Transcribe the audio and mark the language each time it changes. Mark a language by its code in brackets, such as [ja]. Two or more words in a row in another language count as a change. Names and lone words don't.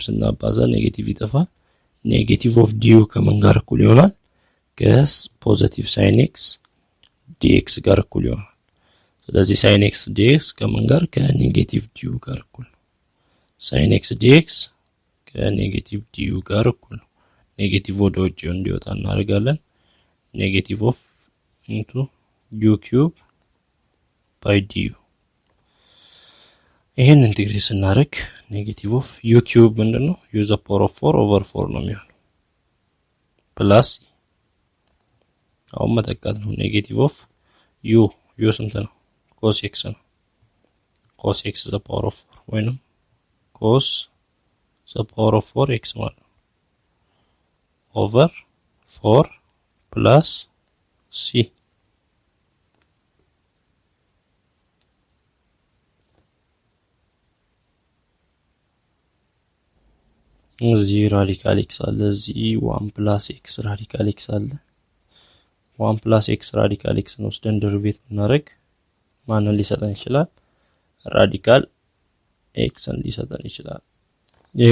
[am] ስናባዛ ኔጌቲቭ ይጠፋል [en] negative of [am] du ከምን ጋር እኩል ይሆናል ከፖዚቲቭ sin x dx ጋር እኩል ይሆናል ስለዚህ sin x dx ከምን ጋር ከኔጌቲቭ du ጋር እኩል ነው sin x dx ከኔጌቲቭ du ጋር እኩል ነው ኔጌቲቭ ወደ ውጭ እንዲወጣ እናደርጋለን [en] negative of into u cube by du [am] ይሄን ኢንቲግሬት ስናደርግ [en] negative of u cube [am] ምንድነው [en] u the power of 4 over 4 [am] ነው የሚሆነው ፕላስ አሁን መተካት ነው [en] negative of [am] u ስንት ነው cos x ነው [en] cos x the power of 4 [am] ወይንም [en] cos the power of 4x [am] ማለት ነው [en] over 4 plus c [am] እዚህ ራዲካል x አለ እዚህ [en] 1 plus x [am] ራዲካል x አለ [en] 1 plus x [am] ራዲካል x ነው ወስደን ደሪቬት ብናደርግ ማንን ሊሰጠን ይችላል ራዲካል x ሊሰጠን ይችላል ይሄ